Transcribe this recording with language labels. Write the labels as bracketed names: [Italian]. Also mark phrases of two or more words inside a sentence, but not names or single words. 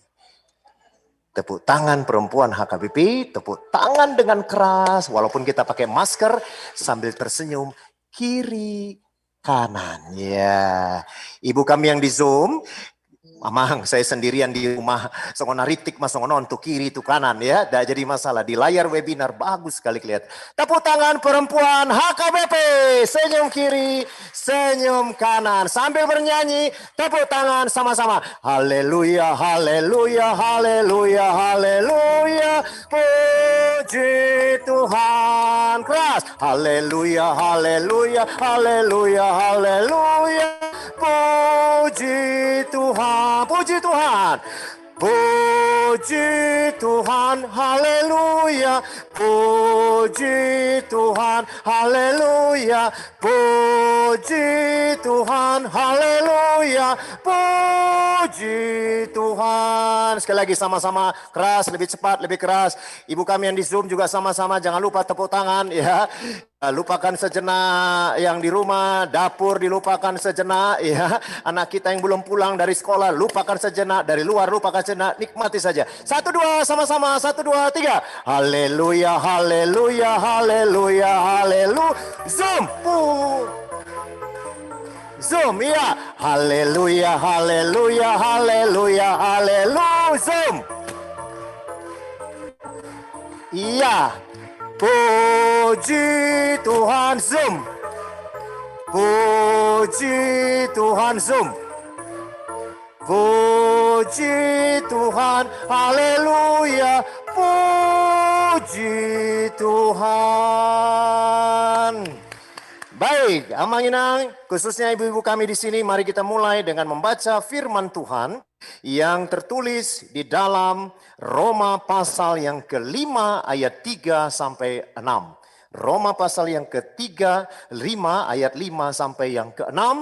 [Indonesian] Tepuk tangan perempuan HKBP, tepuk tangan dengan keras, walaupun kita pakai masker sambil tersenyum, kiri, kanan. Ya, ibu kami yang di Zoom, Mamang, saya sendirian di rumah, [Batak Simalungun] songon ritik mas songon [Indonesian] untuk kiri itu kanan ya, tidak jadi masalah. Di layar webinar bagus sekali kelihatan. Tepuk tangan perempuan HKBP, senyum kiri, senyum kanan, sambil bernyanyi, tepuk tangan sama-sama. Haleluya, haleluya, haleluya, haleluya, puji Tuhan. Keras, haleluya, haleluya, haleluya, haleluya, puji Tuhan, puji Tuhan, puji Tuhan, haleluya, puji Tuhan, haleluya, puji Tuhan, haleluya, puji Tuhan. Sekali lagi sama-sama, keras, lebih cepat, lebih keras. Ibu kami yang di Zoom juga sama-sama, jangan lupa tepuk tangan ya. Lupakan sejenak yang di rumah, dapur dilupakan sejenak ya. Anak kita yang belum pulang dari sekolah, lupakan sejenak. Dari luar lupakan sejenak, nikmati saja. 1, 2 sama-sama, 1, 2, 3. Haleluya, haleluya, haleluya, haleluya. Zoom. Zoom, iya. Haleluya, haleluya, haleluya, haleluya. Zoom. Iya. Puji Tuhan, Zoom. Puji Tuhan, Zoom. Puji Tuhan, haleluya, puji Tuhan. Baik, [Batak Simalungun] Amang Inang, [Indonesian] khususnya ibu-ibu kami di sini, mari kita mulai dengan membaca firman Tuhan yang tertulis di dalam Roma pasal yang ke-5 ayat 3 sampai 6. Roma pasal yang ke-3, 5 ayat 5 sampai yang ke-6.